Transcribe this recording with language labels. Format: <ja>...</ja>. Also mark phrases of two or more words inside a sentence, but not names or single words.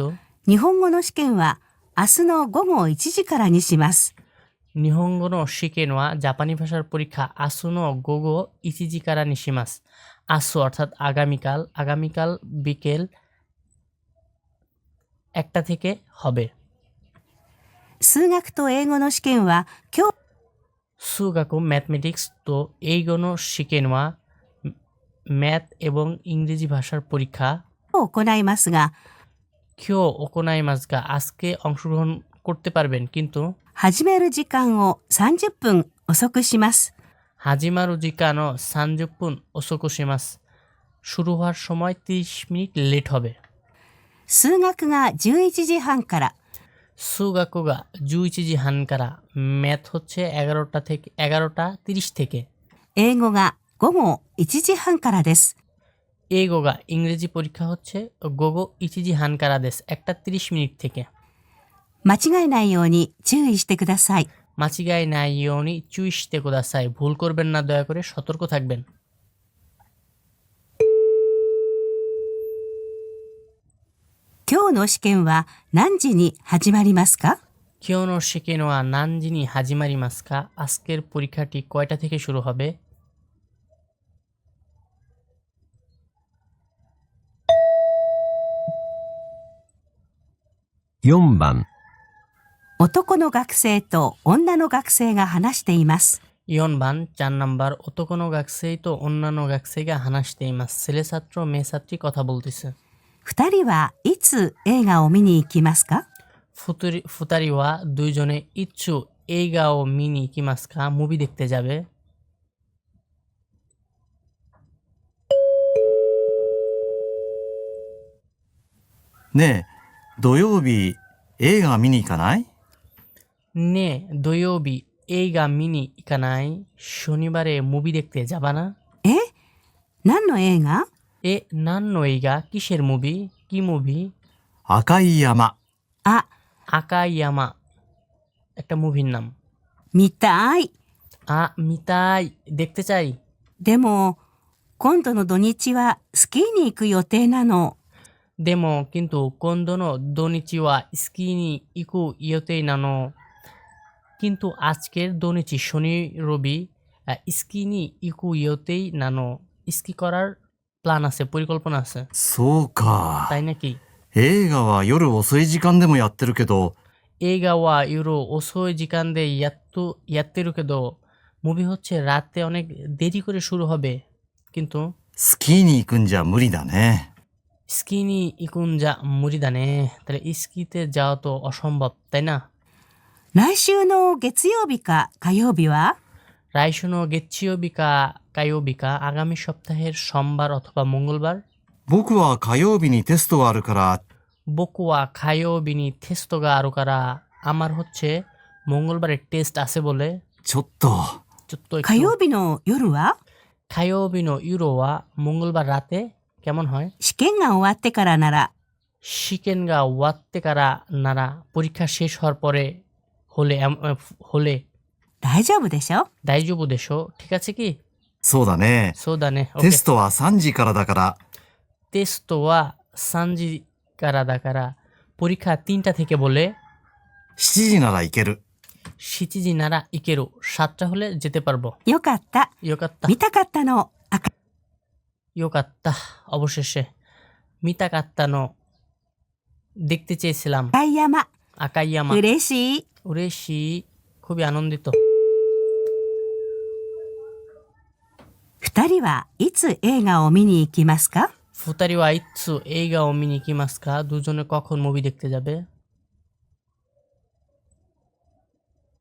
<ja>日本語の試験は明日の午後1時からにします。日本語の試験はジャパニー</ja> <bn>ভাষার পরীক্ষা</bn> <ja>明日の午後1時からにします。</ja> <bn>明日 অর্থাৎ আগামীকাল বিকেল 1টা থেকে হবে。</bn> <ja>数学と英語の試験は今日</ja> <bn>数学 ম্যাথমেটিক্স তো</bn> <ja>英語の試験は</ja> <bn>ম্যাথ এবং ইংরেজি ভাষার পরীক্ষা</bn> <ja>行いますが、今日行いますが</ja> <bn>আজকে অংশগ্রহণ করতে পারবেন কিন্তু</bn> <ja>始める時間を30分遅くします。始まる時間を30分遅くします。</ja> <bn>শুরু হওয়ার সময় 30 মিনিট লেট হবে。</bn> <ja>数学が11時半から、数学が11時半から、</ja> <bn>ম্যাথ হচ্ছে 11টা 30 থেকে、</bn> <ja>英語が午後1時半からです。英語が</ja> <bn>ইংরেজি পরীক্ষা হচ্ছে</bn> <ja>午後1時半からです。</ja> <bn>1টা 30 মিনিট থেকে。</bn> <ja>間違えないように注意してください。間違いないように注意してください。</ja> <bn>ভুল করবেন না, দয়া করে সতর্ক থাকবেন。</bn> <ja>今日の試験は何時に始まりますか？今日の試験は何時に始まりますか?</ja> <bn>আজকের পরীক্ষাটি কয়টা থেকে শুরু হবে?</bn> <ja>4 番、男の学生と女の学生が話しています。 4番 4 নাম্বার男の学生と女の学生が話しています。</ja> <bn>ছেলে ছাত্র মেয়ে ছাত্রী কথা বলতেছে。</bn> <ja>二人はいつ映画を見に行きますか？ 2人はদুইজনেいつ映画を見に行きますか?</ja> <bn>মুভি দেখতে যাবে。</bn> <ja>ねえ、土曜日映画見に行かない？ねえ、土曜日映画見に行かない?</ja> <bn>শনিবারে মুভি দেখতে যাবা না?</bn> <ja>何の映画？何の映画?</ja> <bn>কিসের মুভি? কি মুভি?</bn> <ja>赤い山。あ、赤い山。</ja> <bn>একটা মুভির নাম।</bn> <ja>見たい。見たい。</ja> <bn>দেখতে চাই。</bn> <ja>でも、今度の土日はスキーに行く予定なの。でも、কিন্তু今度の土日はスキーに行く予定なの。</ja> <bn>কিন্তু আজকের</bn> <ja>土日</ja> <bn>শনি রবি স্কি</bn> <ja>に行く予定なの。</ja> <bn>স্কি করার প্ল্যান আছে, পরিকল্পনা আছে。</bn> <ja>そうか。</ja> <bn>তাই নাকি?</bn> <ja>映画は夜遅い時間でもやってるけど、映画は夜遅い時間でやってるけど、</ja> <bn>মুভি হচ্ছে রাতে অনেক দেরি করে শুরু হবে। কিন্তু</bn> <ja>スキーに行くんじゃ無理だね。スキーに行くんじゃ無理だね。</ja> <bn>তাহলে স্কিতে যাওয়া তো অসম্ভব, তাই না?</bn> <ja>来週の月曜日か火曜日は？来週の月曜日か火曜日か</ja> <bn>আগামী সপ্তাহের সোমবার অথবা মঙ্গলবার।</bn> <ja>僕は火曜日にテストがあるから、僕は火曜日にテストがあるから、</ja> <bn>আমার হচ্ছে মঙ্গলবারে টেস্ট আছে বলে।</bn> <ja>ちょっと</ja> <bn>একটু</bn> <ja>火曜日の夜は？火曜日の夜は</ja> <bn>মঙ্গলবার রাতে কেমন হয়?</bn> <ja>試験が終わってからなら。試験が終わってからなら、</ja> <bn>পরীক্ষা শেষ হওয়ার পরে হলে</bn> <ja>大丈夫でしょ？大丈夫でしょ?</ja> <bn>ঠিক আছে কি?</bn> <ja>そうだね。そうだね。テストは3時からだから、テストは3時からだから、</ja> <bn>পরীক্ষা 3টা থেকে বলে</bn> <ja>7 時なら行ける。 7時なら行ける。</ja> <bn>7টা হলে যেতে পারবো。</bn> <ja>よかった。よかった。見たかったの。よかった。অবশেষে見たかったの</ja> <bn>দেখতে চেয়েছিলাম।</bn> <ja>赤い山。赤い山。嬉しい。嬉しい。</ja> <bn>খুবই আনন্দিত。</bn> <ja>二人はいつ映画を見に行きますか 2人はいつ映画を見に行きますか?</ja> <bn>দুজনে কখন মুভি দেখতে যাবে?</bn>